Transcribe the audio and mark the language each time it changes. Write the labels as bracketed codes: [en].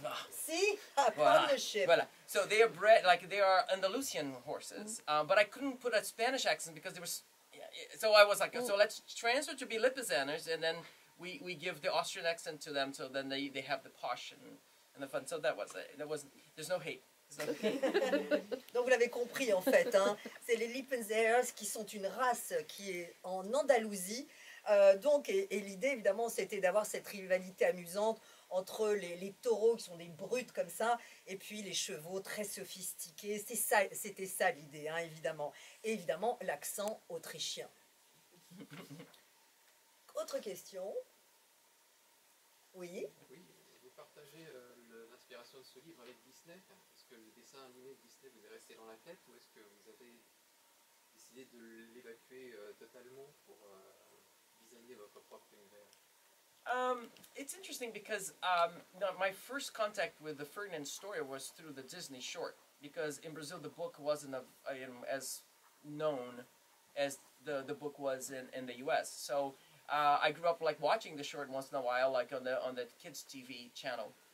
[en] See, partnership. [fr] Voilà. [en] So they are bred, like they are Andalusian horses. But I couldn't put a Spanish accent because they were. So I was like, so let's transfer to be Lippizaners, and then we give the Austrian accent to them, so then they have the posh and the fun. So that was it. There's no hate. [fr] Donc vous l'avez compris en fait, hein, c'est les Lippenzers qui sont une race qui est en Andalousie Et l'idée, évidemment, c'était d'avoir cette rivalité amusante entre les taureaux qui sont des brutes comme ça, et puis les chevaux très sophistiqués. C'était ça l'idée, hein, évidemment. Et évidemment, l'accent autrichien. Autre question? Oui? Oui, vous partagez l'inspiration de ce livre avec Disney? Est-ce que le dessin animé de Disney vous est resté dans la tête ou est-ce que vous avez décidé de l'évacuer totalement pour designer votre propre univers? [en] It's interesting because my first contact with the Ferdinand story was through the Disney short, because in Brazil the book wasn't as known as the book was in the U.S. So I grew up like watching the short once in a while, like on the kids TV channel.